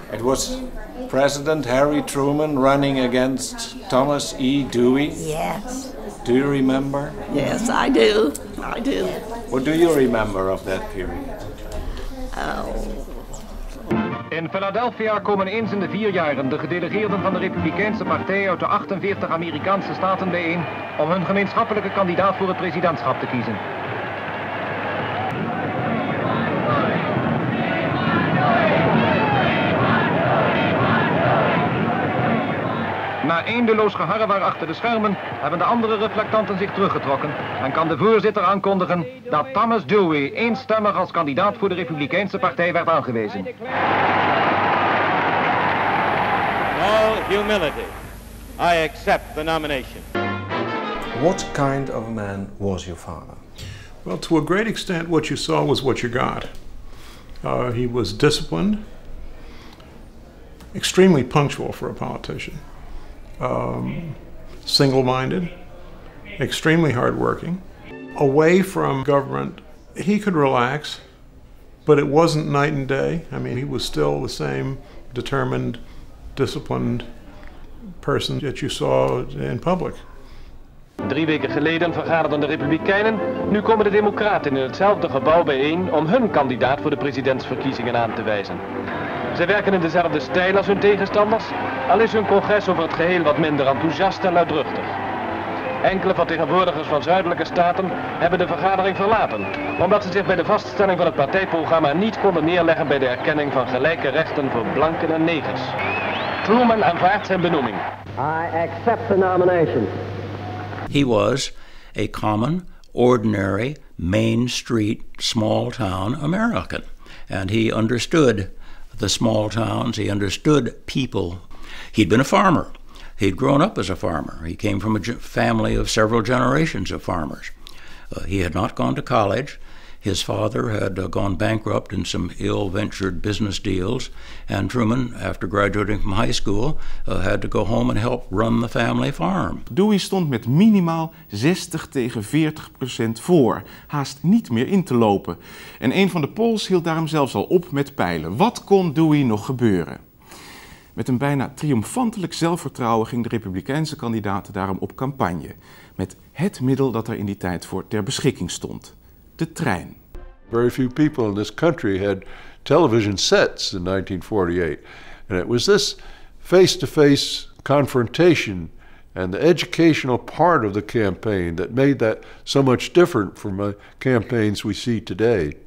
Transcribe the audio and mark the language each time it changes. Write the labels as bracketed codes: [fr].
[en] It was President Harry Truman running against Thomas Dewey. Yes. Do you remember? Yes, I do. I do. What do you remember of that period? [nl] In Philadelphia komen eens in de 4 jaren de gedelegeerden van de Republikeinse Partij uit de 48 Amerikaanse staten bijeen om hun gemeenschappelijke kandidaat voor het presidentschap te kiezen. Na eindeloos geharrewar achter de schermen hebben de andere reflectanten zich teruggetrokken en kan de voorzitter aankondigen dat Thomas Dewey eenstemmig als kandidaat voor de Republikeinse Partij werd aangewezen. [en] In all humility, I accept the nomination. What kind of a man was your father? Well, to a great extent, what you saw was what you got. He was disciplined, extremely punctual for a politician, single-minded, extremely hardworking. Away from government, he could relax, but it wasn't night and day. I mean, he was still the same determined, disciplined person that you saw in public. [nl] 3 weken geleden vergaderden de Republikeinen, nu komen de Democraten in hetzelfde gebouw bijeen om hun kandidaat voor de presidentsverkiezingen aan te wijzen. Zij werken in dezelfde stijl als hun tegenstanders, al is hun congres over het geheel wat minder enthousiast en luidruchtig. Enkele vertegenwoordigers van zuidelijke staten hebben de vergadering verlaten, omdat ze zich bij de vaststelling van het partijprogramma niet konden neerleggen bij de erkenning van gelijke rechten voor blanken en negers. Truman aanvaardt zijn benoeming. [en] I accept the nomination. He was a common, ordinary, Main Street, small-town American. And he understood the small towns, he understood people. He'd been a farmer. He'd grown up as a farmer. He came from a family of several generations of farmers. He had not gone to college. His father had gone bankrupt in some ill-ventured business deals, and Truman, after graduating from high school, had to go home and help run the family farm. [nl] Dewey stond met minimaal 60-40% voor, haast niet meer in te lopen. En een van de polls hield daarom zelfs al op met peilen. Wat kon Dewey nog gebeuren? Met een bijna triomfantelijk zelfvertrouwen ging de Republikeinse kandidaat daarom op campagne. Met het middel dat er in die tijd voor ter beschikking stond. De trein. [en] Very few people in this country had television sets in 1948. And it was this face-to-face confrontation and the educational part of the campaign that made that so much different from the campaigns we see today.